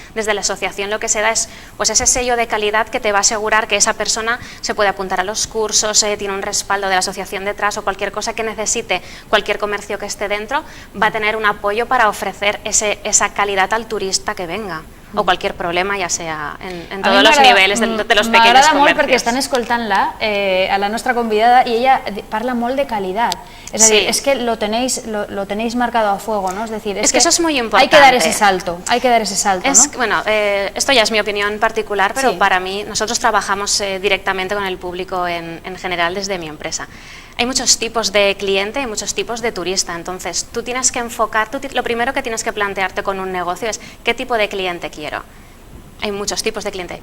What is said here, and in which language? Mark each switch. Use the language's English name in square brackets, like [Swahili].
[Spanish] Desde la asociación lo que se da es pues ese sello de calidad que te va a asegurar que esa persona se puede apuntar a los cursos, tiene un respaldo de la asociación detrás, o cualquier cosa que necesite, cualquier comercio que esté dentro va a tener un apoyo para ofrecer esa calidad al turista que venga. O cualquier problema, ja sea [Catalan] en tots els nivells [Spanish] de los pequeños comercios. [Catalan] M'agrada molt perquè estan escoltant-la, a la nostra convidada, i ella parla molt de calidad. [Spanish] Es decir, es que lo tenéis marcado a fuego, ¿no? Es decir, es que eso es muy importante. Hay que dar ese salto, ¿no? Bueno, esto ya es mi opinión particular, pero para mí, nosotros trabajamos directamente con el público en general desde mi empresa. Hay muchos tipos de cliente y muchos tipos de turista, entonces tú tienes que enfocar, lo primero que tienes que plantearte con un negocio es ¿qué tipo de cliente quiero? Hay muchos tipos de cliente.